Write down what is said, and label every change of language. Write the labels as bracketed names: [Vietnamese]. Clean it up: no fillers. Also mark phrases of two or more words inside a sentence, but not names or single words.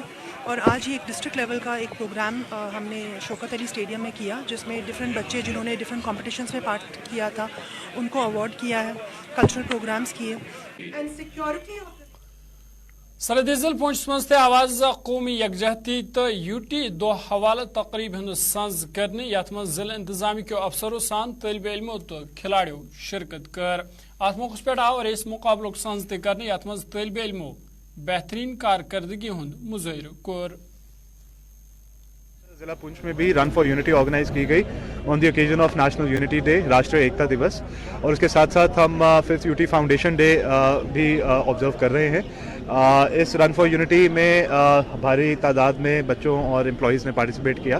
[Hindi] और आज ही एक [English] district level [Hindi] का एक प्रोग्राम हमने शौकत अली स्टेडियम में किया, जिसमें डिफरेंट बच्चे जिन्होंने [English] different competitions [Hindi] में पार्ट किया था उनको अवार्ड किया है, [English] cultural programs [Hindi] किए। [English] And security [Kashmiri] सरदिल पुंछ मज आवाज कौमी यकजहती तो यूटी दो हवाला तकरीब हंद संज करने यथ मज जिला इंतजामी के अफसरों सान तलब इलमों तो खिलाड़ियों शिरकत कर अत मौके पे आव रेस मुकाबलों संज ते करने यथ मज तलब इलमों बेहतरीन कारकर्दगी हुंद मुज़हिर कोर। [Hindi] जिला पुंछ में भी रन फॉर यूनिटी ऑर्गेनाइज की गई [English] on the occasion of National Unity Day, [Hindi] राष्ट्रीय एकता दिवस, और उसके साथ साथ हम 5th [English] UT Foundation Day [Hindi] भी ऑब्जर्व कर रहे हैं। इस रन फॉर यूनिटी में भारी तादाद में बच्चों और एम्प्लॉयज़ ने पार्टिसिपेट किया।